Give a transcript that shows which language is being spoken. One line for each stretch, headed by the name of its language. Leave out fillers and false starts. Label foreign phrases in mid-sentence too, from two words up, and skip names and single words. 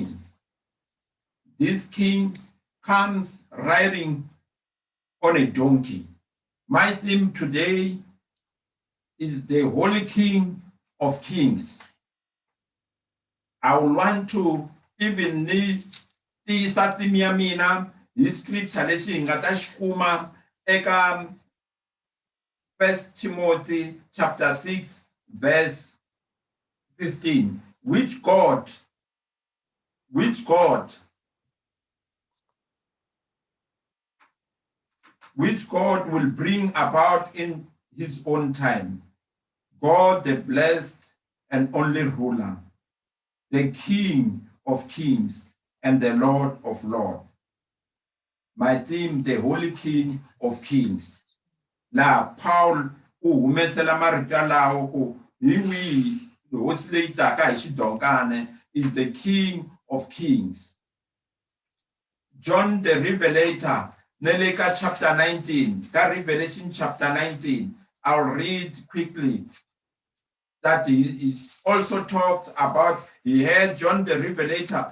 English: This King comes riding on a donkey. My theme today is the Holy King of Kings. I would want to even need the scripture
Tsonga: lexi nga ta xikuma eka
English: 1 Timothy chapter 6 verse 15, which God will bring about in his own time. God, the blessed and only ruler, the King of kings and the Lord of lords. My theme, the Holy King of Kings.
Tsonga: La Paul humesela marito lawo ku hiwi hosi leyi taka hi xidonkane
English: is the King of Kings. John the Revelator, Neleka chapter 19, Revelation chapter 19. I'll read quickly that he also talked about, he had John the Revelator.